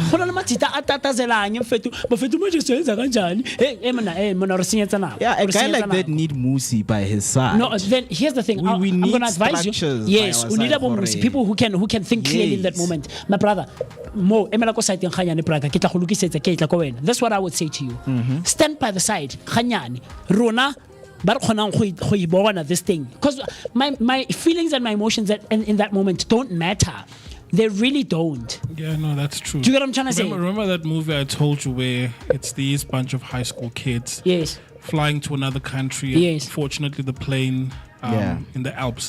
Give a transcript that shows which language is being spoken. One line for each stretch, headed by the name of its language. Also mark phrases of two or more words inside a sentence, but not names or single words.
English: Yeah, a guy like that need MooCee by his side. No, then here's the thing. I'm going to advise you. Yes, we need MooCee, people who can think clearly in that moment. My brother, that's what I would say to you. Stand by the side.
Tswana: Rona, ba re kgonang go e bona
English: this thing, because my feelings and my emotions in that moment don't matter. They really don't. Yeah, no, that's true. Do you get what I'm trying to say? Remember that movie I told you where it's these bunch of high school kids Yes. flying to another country? Yes. Fortunately, the plane in the Alps,